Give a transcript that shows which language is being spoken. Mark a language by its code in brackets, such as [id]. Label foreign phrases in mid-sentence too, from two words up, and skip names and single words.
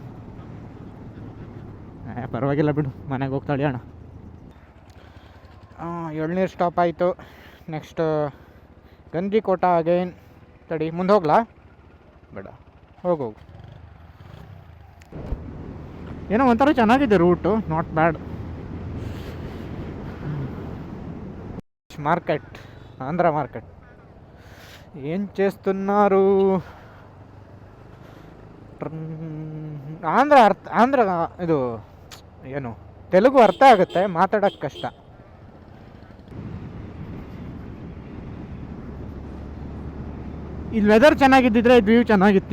[kn] ಪರವಾಗಿಲ್ಲ ಬಿಡು, ಮನೆಗೆ ಹೋಗ್ತಾಳೆ ಅಣ್ಣ. ಎಳ್ನೀರು ಸ್ಟಾಪ್ ಆಯಿತು. ನೆಕ್ಸ್ಟ್ ಗಂಜಿಕೋಟ ಅಗೈನ್. ತಡಿ, ಮುಂದೆ ಹೋಗ್ಲಾ? ಬೇಡ, ಹೋಗು. ಏನೋ ಒಂಥರ ಚೆನ್ನಾಗಿದೆ ರೂಟು, [en] not bad. [te] మార్కెట్, ఆంధ్ర మార్కెట్. ఏం చేస్తున్నారు? [kn] ಆಂಧ್ರ ಇದು ಏನು, ತೆಲುಗು ಅರ್ಥ ಆಗುತ್ತೆ, ಮಾತಾಡೋಕ್ಕೆ ಕಷ್ಟ. ಇಲ್ಲಿ ವೆದರ್ ಚೆನ್ನಾಗಿದ್ದಿದ್ರೆ ಇದು ವ್ಯೂ ಚೆನ್ನಾಗಿತ್ತು.